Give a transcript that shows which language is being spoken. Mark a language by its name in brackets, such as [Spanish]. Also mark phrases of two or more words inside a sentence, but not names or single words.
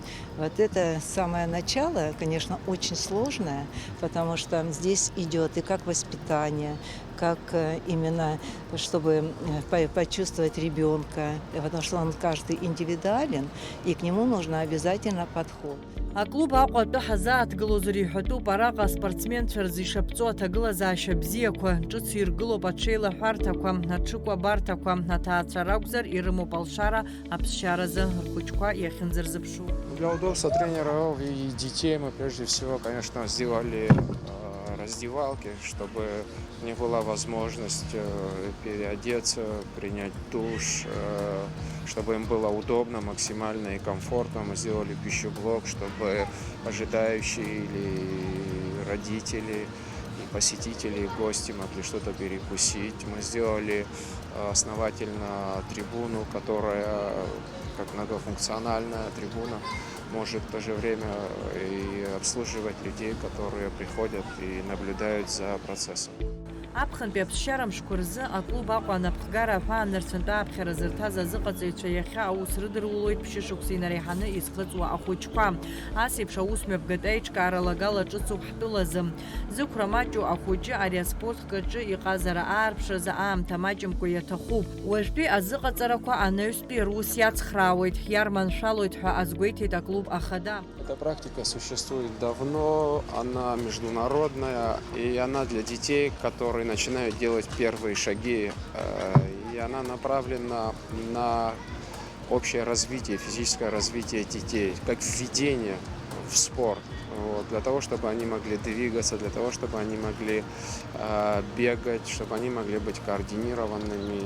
[Russian] Вот это самое начало, конечно, очень сложное, потому что здесь идет и как воспитание, как именно, чтобы почувствовать ребенка, потому что он каждый индивидуален, и к нему нужно обязательно подход. [Abkhazian] Аклуб Аҟәатәы ҳазааҭгылозар иҳәатәуп араҟа аспортсменцәа рзы ишаԥҵо аҭагылазаашьа бзиақәа, ҿыц иргылоуп аҽеилаҳәарҭақәа, аҽыкәабарҭақәа, аҭаацәа ракәзар ирымоуп алшара аԥсшьаразы рхәыҷқәа иахьынӡарзыԥшу. [Russian] Для удобства тренеров и детей мы прежде всего, конечно, сделали раздевалки, чтобы у них была возможность переодеться, принять душ, чтобы им было удобно, максимально и комфортно. Мы сделали пищеблок, чтобы ожидающие или родители, и посетители, и гости могли что-то перекусить. Мы сделали основательно трибуну, которая как многофункциональная трибуна может в то же время и обслуживать людей, которые приходят и наблюдают за процессом. [Abkhazian] Аԥхын аԥсшьара мшқәа рзы аклуб Аҟәа анапхгара аҳәаа нырцәынтәа аԥхьара зырҭаз азыҟаҵаҩцәа иахьа аус рыдырулоит ԥшьышықәса инареиҳаны изхыҵуа ахәыҷқәа. Ас еиԥш аусмҩаԥгатә аиҿкааралагала ҿыцуп ҳтәылазы. Зықәра маҷу ахәыҷы ари аспорт каҿы иҟазара аарԥшразы аамҭа маҷымкәа иаҭахуп. Уажәтәи азыҟаҵарақәа анаҩстәи рус иацхраауеит, иарманшәалоит ҳәа азгәеиҭеит аклуб ахада. [Russian] Эта практика существует давно, она международная, и она для детей, которые начинают делать первые шаги, и она направлена на общее развитие, физическое развитие детей, как введение в спорт, для того, чтобы они могли двигаться, для того, чтобы они могли бегать, чтобы они могли быть координированными.